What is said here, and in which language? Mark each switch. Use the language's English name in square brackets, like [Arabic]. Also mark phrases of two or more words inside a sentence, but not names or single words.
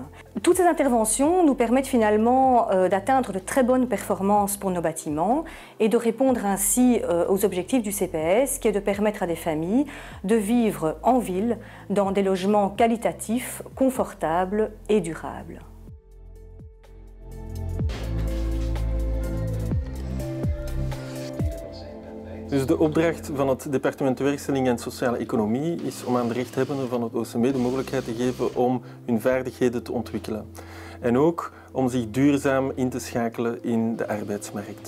[French] Toutes ces interventions nous permettent finalement d'atteindre de très bonnes performances pour nos bâtiments et de répondre ainsi aux objectifs du CPS, qui est de permettre à des familles de vivre en ville dans des logements qualitatifs, confortables et durables. [Dutch] Dus de opdracht van het departement Werkstelling en Sociale Economie is om aan de rechthebbenden van het OCME de mogelijkheid te geven om hun vaardigheden te ontwikkelen. En ook om zich duurzaam in te schakelen in de arbeidsmarkt.